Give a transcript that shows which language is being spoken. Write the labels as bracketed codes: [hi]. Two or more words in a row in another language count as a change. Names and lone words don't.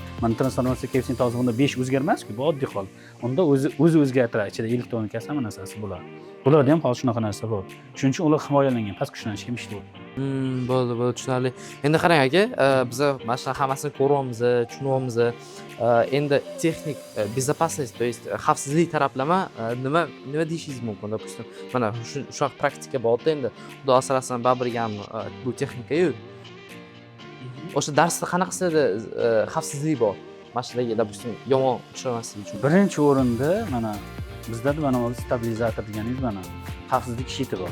[uz] Mana transformatsiya koeffitsiyenti hozir bunda 5 o'zgarmas-ku, bu oddiy hol. Unda o'zi o'zgartiradi, ichida elektronikasi hamma narsasi bo'ladi. Bularda ham hozir shunaqa narsa bor. Shuning uchun ular himoyalangan, past kuchlanishga ham ishlaydi. Bo'ldi, tushunarli. Endi qarang aka, biz mana shu hammasini ko'ryapmiz, tushunyapmiz. Endi texnik [ru] безопасность, то есть [uz] xavfsizlik taraflama nima deyishingiz mumkin? Допустим, mana shu praktika borda endi Xudo asrasin baribir ham bu texnika-yu. O'sha darsda qanaqasida xavfsizlik bor? Mashinaga, допустим, yomon tushirmaslik uchun. Birinchi o'rinda mana bizda mana stabilizator deganingiz mana xavfsizlik shiti bor.